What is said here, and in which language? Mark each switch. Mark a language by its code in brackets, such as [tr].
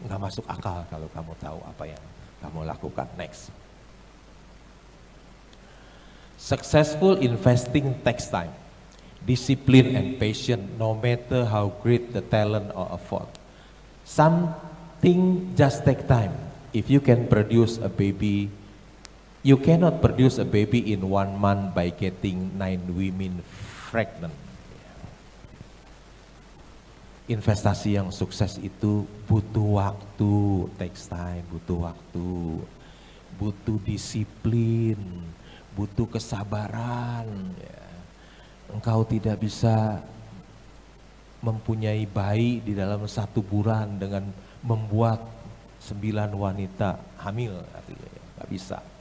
[id] Nggak masuk akal kalau kamu tahu apa yang kamu lakukan. [en] Next. Successful investing takes time, discipline and patience, no matter how great the talent or effort. Something just take time. If you can produce a baby, you cannot produce a baby in 1 month by getting 9 women pregnant. [id] Investasi yang sukses itu butuh waktu, [en] takes time, [id] butuh waktu, butuh disiplin, butuh kesabaran. Ya. Engkau tidak bisa mempunyai bayi di dalam 1 bulan dengan membuat 9 wanita hamil, artinya nggak bisa.